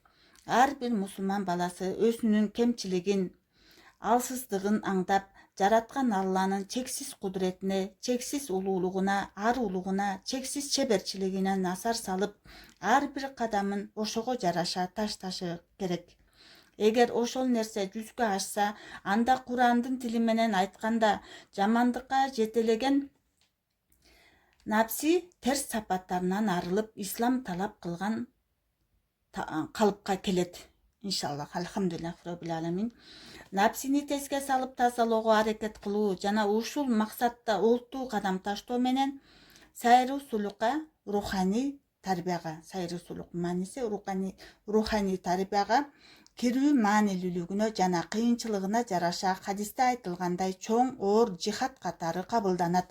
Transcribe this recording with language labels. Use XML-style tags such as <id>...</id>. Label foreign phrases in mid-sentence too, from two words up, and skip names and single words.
<ky>Ар бир мусулман баласы өзүнүн кемчилигин, алсыздыгын аңдап, жараткан Алланын чексиз кудуретине, чексиз улуулугуна, аруулугуна, чексиз чеберчилигине назар салып, ар бир кадамын ошого жараша ташташы керек. Эгер ошол нерсе жүзгө ашса, анда Курандын тили менен айтканда жамандыкка жетелеген напси терс сапаттарынан арылып, ислам талап кылган калыпка келет.</ky> <ar>إن شاء الله، الحمد لله رب العالمين.</ar> <ky>Напсини теске салып тазалоого аракет кылуу жана ушул максатта олтуу кадам таштоо менен сайру сулукка, руханий тарбияга, сайру сулук мааниси руханий тарбияга кирүү маанилүүлүгүнө жана кыйынчылыгына жараша хадисте айтылгандай чоң оор жихад катары кабылданат.</ky>